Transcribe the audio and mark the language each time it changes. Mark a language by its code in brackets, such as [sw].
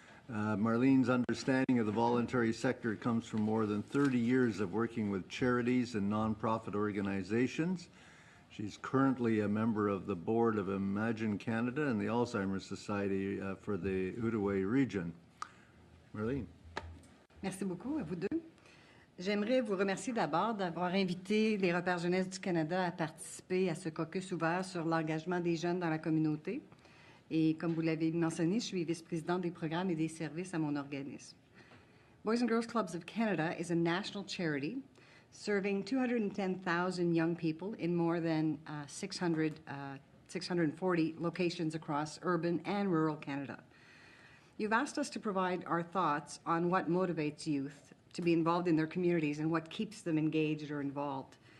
[en] Marlene's understanding of the voluntary sector comes from more than 30 years of working with charities and nonprofit organizations. She's currently a member of the board of Imagine Canada and the Alzheimer's Society for the Outaouais region. Marlene. [fr] Merci beaucoup à vous deux. J'aimerais vous remercier d'abord d'avoir invité les repères jeunesse du Canada à participer à ce caucus ouvert sur l'engagement des jeunes dans la communauté. Et comme vous l'avez mentionné, je suis vice-présidente des programmes et des services à mon organisme. [en] Boys and Girls Clubs of Canada is a national charity serving 210,000 young people in more than 640 locations across urban and rural Canada. You've asked us to provide our thoughts on what motivates youth to be involved in their communities and what keeps them engaged or involved.